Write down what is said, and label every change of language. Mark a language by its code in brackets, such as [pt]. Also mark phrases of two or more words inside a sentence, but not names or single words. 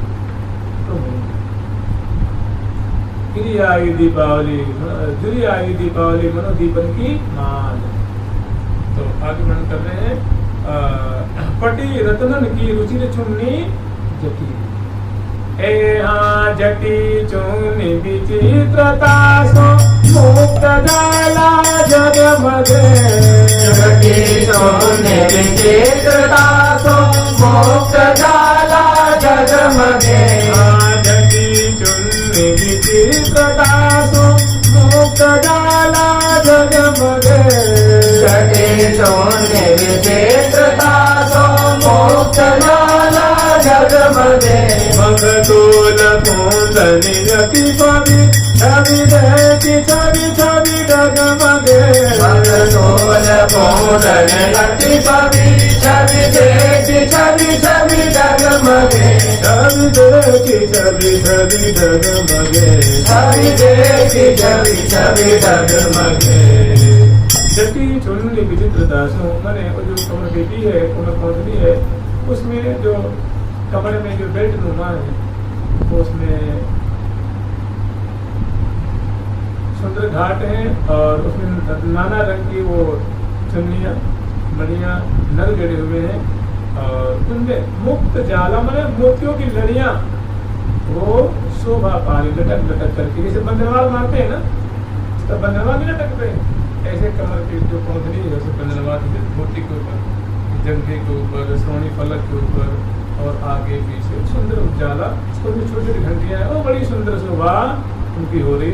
[bra] तो गिरी आई दीपावली, जुरी आई दीपावली मनो दीपन की मान। [hi] तो आगे मन कर रहे हैं [bra] पटी रत्नन की रुचिर चुन्नी जटी, ए हाँ जटी चुन्नी विचित्रता सो मुक्त जाला जगमगे, जटी चुन्नी विचित्रता सो मुक्त जाला जगमगे, जटी चुन्नी विचित्रता सो मुक्त जाला जगमगे, जटी चुन्नी विचित्रता सो मुक्त जाला जगमगे, मगतोल कुंदनी यति पवि छवि देखी छवि छवि डगमगे, मगतोल कुंदनी यति पवि छवि देखी छवि छवि डगमगे, छवि देखी छवि छवि डगमगे, छवि देखी छवि छवि डगमगे। जटी चुन्नी विचित्रता सो, [hi] मैंने वो जो कमर बेटी है, कमर कौंधनी है, उसमें जो कमर में जो बेल्ट नुमा है, उसमें सुंदर घाट है और उसमें नाना रंग की वो चुन्नियाँ मणियाँ नल जड़े हुए हैं और उनमें मुक्त जाला माने मोतियों की लड़ियाँ वो शोभा पा रही लटक लटक करके, जैसे बंधनवाल मारते हैं ना, तो बंधनवाल भी लटकते हैं, ऐसे कमर की जो कौंधनी है उसे बंधनवाल धोती के ऊपर, जंघे के ऊपर, श्रोणी फलक के ऊपर और आगे पीछे सुंदर उजाला, उसमें छोटी छोटी घंटियां हैं, वो बड़ी सुंदर शोभा उनकी हो रही।